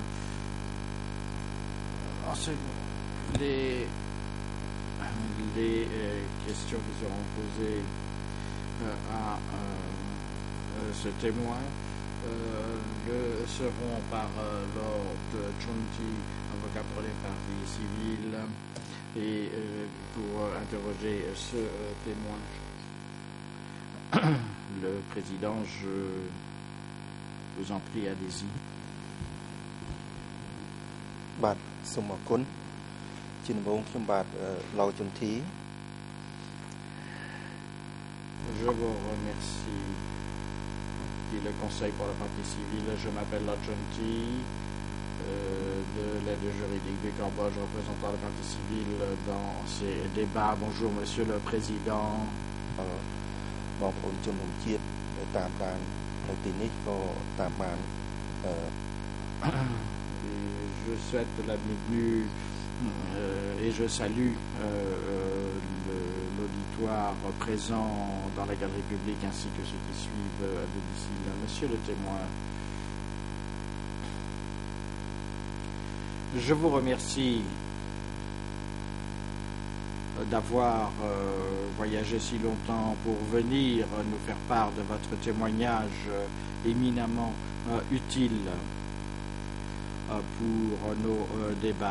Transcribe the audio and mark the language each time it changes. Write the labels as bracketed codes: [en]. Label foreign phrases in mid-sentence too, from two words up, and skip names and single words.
[fr] Les questions qui seront posées à ce témoin le seront par Lord Chunti, avocat pour les partis civils, et pour interroger ce témoin. Le Président, je vous en prie, allez-y. [km] បាទសូមអរគុណជាដំបូងខ្ញុំបាទឡៅជំធី [fr] Je vous remercie, dit le Conseil pour le parti civil. Je m'appelle Lord Chunti, de l'aide juridique du Cambodge, représentant le parti civil dans ces débats. Bonjour, Monsieur le Président. [km] បងប្អូនជនរួមជាតិតាមដាននៅទីនេះក៏តាមបាន [fr] Je souhaite la bienvenue et je salue l'auditoire présent dans la galerie publique ainsi que ceux qui suivent à domicile. Monsieur le témoin, je vous remercie d'avoir voyagé si longtemps pour venir nous faire part de votre témoignage éminemment utile pour nos débats.